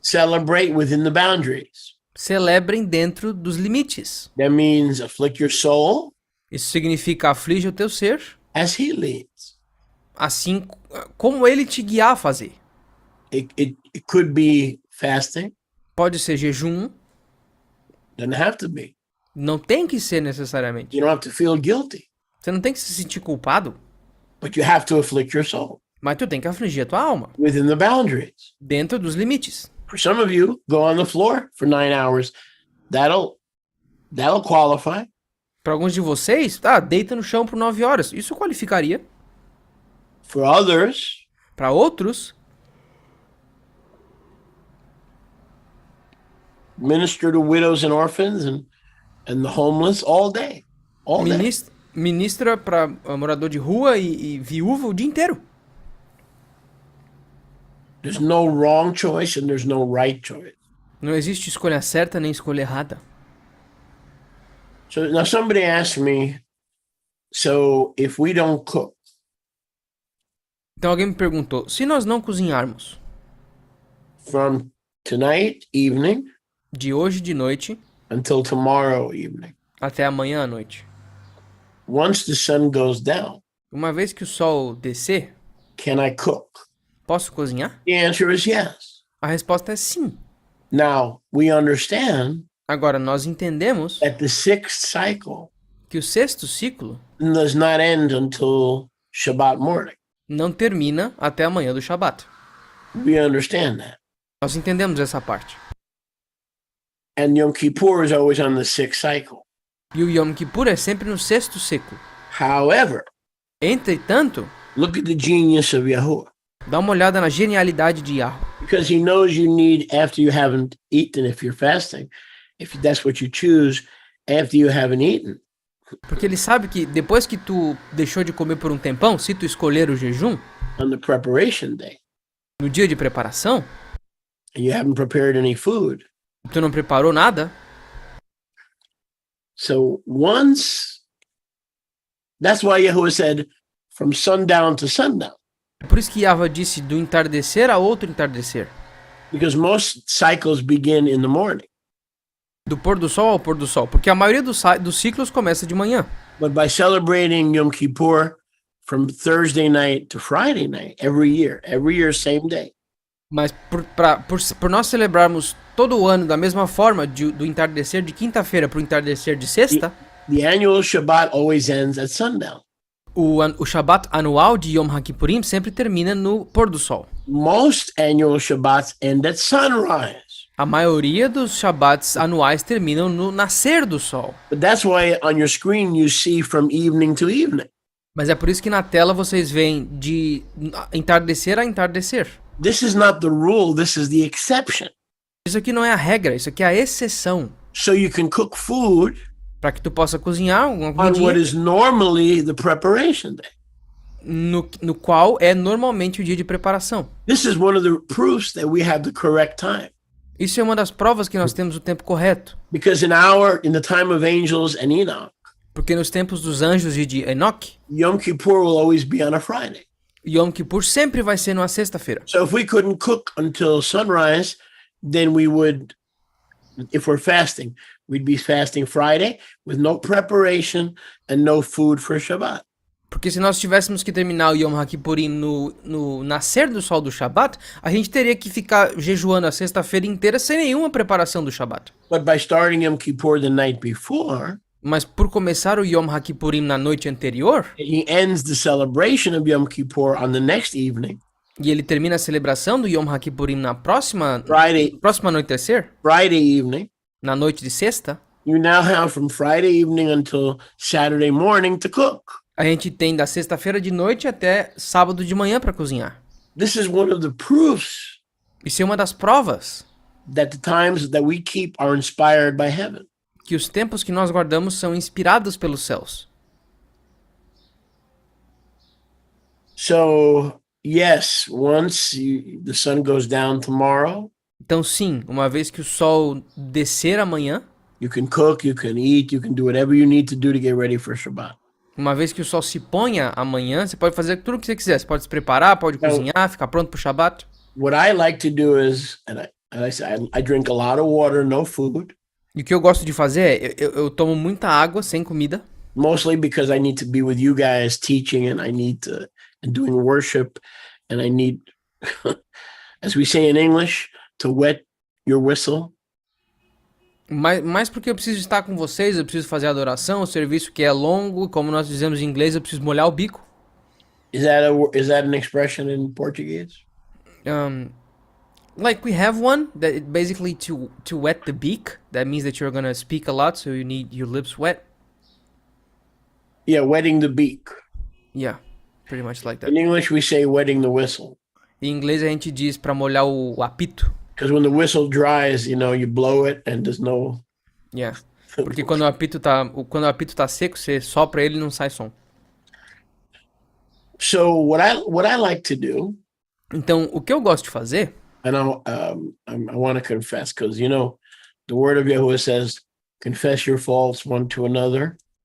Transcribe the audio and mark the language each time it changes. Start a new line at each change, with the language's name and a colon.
English: celebrate within the boundaries.
Portuguese: celebrem dentro dos limites.
English: That means afflict your soul
Portuguese: Isso significa aflige o teu ser,
English: as he leads.
Portuguese: assim como ele te guiar a fazer.
English: It could be fasting,
Portuguese: Pode ser jejum,
English: doesn't have to be.
Portuguese: não tem que ser necessariamente.
English: You don't have to feel guilty,
Portuguese: Você não tem que se sentir culpado,
English: but you have to afflict your soul
Portuguese: mas tu tem que afligir a tua alma,
English: within the boundaries.
Portuguese: dentro dos limites.
English: For some of you, go on the floor for 9 hours. That'll qualify.
Portuguese: Para alguns de vocês, deita no chão por 9 horas. Isso qualificaria.
English: For others,
Portuguese: Para outros,
English: minister to widows and orphans and the homeless all day. All day.
Portuguese: ministra para morador de rua e viúva o dia inteiro.
English: There's no wrong choice and there's no right choice.
Portuguese: Não existe escolha certa nem escolha errada.
English: So now somebody asked me, so if we don't cook,
Portuguese: Então alguém me perguntou, se nós não cozinharmos
English: from tonight evening
Portuguese: de hoje de noite
English: until tomorrow evening,
Portuguese: até amanhã à noite,
English: once the sun goes down,
Portuguese: uma vez que o sol descer,
English: can I cook?
Portuguese: posso cozinhar?
English: The answer is yes.
Portuguese: A resposta é sim.
English: Now, we understand
Portuguese: Agora, nós entendemos
English: that the sixth cycle
Portuguese: que o sexto ciclo
English: does not end until Shabbat morning.
Portuguese: não termina até amanhã do Shabat.
English: We understand that.
Portuguese: Nós entendemos essa parte.
English: And Yom Kippur is always on the sixth cycle.
Portuguese: E o Yom Kippur é sempre no sexto ciclo.
English: However,
Portuguese: Entretanto,
English: look at the genius of Yahuwah.
Portuguese: dá uma olhada na genialidade de Yahweh.
English: Because he knows you need, after you haven't eaten, if you're fasting, if that's what you choose, after you haven't eaten,
Portuguese: Porque ele sabe que depois que tu deixou de comer por um tempão, se tu escolher o jejum,
English: on the preparation day,
Portuguese: no dia de preparação,
English: and you haven't prepared any food.
Portuguese: tu não preparou nada,
English: So once, that's why Yahuwah said, from sundown to sundown.
Portuguese: é por isso que Yahweh disse do entardecer a outro entardecer.
English: Because most cycles begin in the morning.
Portuguese: Do pôr do sol ao pôr do sol. Porque a maioria dos ciclos começa de manhã.
English: But by celebrating Yom Kippur from Thursday night to Friday night, every year, same day.
Portuguese: Mas por nós celebrarmos todo o ano da mesma forma, do entardecer de quinta-feira para o entardecer de sexta,
English: The annual Shabbat always ends at sundown.
Portuguese: o Shabat anual de Yom HaKippurim sempre termina no pôr do sol.
English: Most annual Shabbats end at sunrise.
Portuguese: A maioria dos Shabats anuais terminam no nascer do sol.
English: But that's why on your screen you see from evening to evening.
Portuguese: Mas é por isso que na tela vocês veem de entardecer a entardecer.
English: This is not the rule, this is the exception.
Portuguese: Isso aqui não é a regra, isso aqui é a exceção.
English: So you can cook food
Portuguese: Para que tu possa cozinhar alguma
English: on what
Portuguese: comidinha
English: is normally the preparation day.
Portuguese: no qual é normalmente o dia de preparação.
English: This is one of the proofs that we have the correct time.
Portuguese: Isso é uma das provas que nós temos o tempo correto.
English: Because in the time of angels and Enoch,
Portuguese: Porque nos tempos dos anjos e de Enoque,
English: Yom Kippur will always be on a Friday.
Portuguese: Yom Kippur sempre vai ser numa sexta-feira.
English: So if we couldn't cook until sunrise, then we would, if we're fasting, we'd be fasting Friday with no preparation and no food for Shabbat.
Portuguese: Porque se nós tivéssemos que terminar o Yom HaKippurim no nascer do sol do Shabat, a gente teria que ficar jejuando a sexta-feira inteira sem nenhuma preparação do Shabat.
English: But by starting Yom Kippur the night before,
Portuguese: Mas por começar o Yom HaKippurim na noite anterior,
English: he ends the celebration of Yom Kippur on the next evening,
Portuguese: e ele termina a celebração do Yom HaKippurim na próxima anoitecer,
English: Friday evening,
Portuguese: na noite de sexta,
English: you now have from Friday evening until Saturday morning to cook.
Portuguese: a gente tem da sexta-feira de noite até sábado de manhã para cozinhar.
English: This is one of the proofs
Portuguese: Isso é uma das provas
English: that the times that we keep are inspired by heaven.
Portuguese: que os tempos que nós guardamos são inspirados pelos céus.
English: So, yes, the sun goes down tomorrow,
Portuguese: Então sim, uma vez que o sol descer amanhã,
English: you can cook, you can eat, you can do whatever you need to do to get ready for Shabbat.
Portuguese: uma vez que o sol se ponha amanhã, você pode fazer tudo o que você quiser. Você pode se preparar, pode cozinhar, ficar pronto pro Shabat.
English: What I like to do is, I drink a lot of water, no food,
Portuguese: E o que eu gosto de fazer é, eu tomo muita água sem comida,
English: mostly because I need to be with you guys teaching and and doing worship, and I need, as we say in English, to wet your whistle.
Portuguese: mas porque eu preciso estar com vocês, eu preciso fazer adoração, o serviço que é longo, como nós dizemos em inglês, eu preciso molhar o bico.
English: Is that an expression in Portuguese? Like we have one that basically to wet the beak. That means that you're gonna speak a lot, so you need your lips wet. Yeah, wetting the beak. Yeah, pretty much like that. In English, we say wetting the whistle.
Portuguese: Em inglês a gente diz pra molhar o apito.
English: Because when the whistle dries, you blow it and there's no... Yeah.
Portuguese: Porque quando o apito tá seco, você sopra ele e não sai som.
English: So what I like to do
Portuguese: Então, o que eu gosto de fazer,
English: And I want to confess because, the word of Yahuwah says, confess your faults one to another.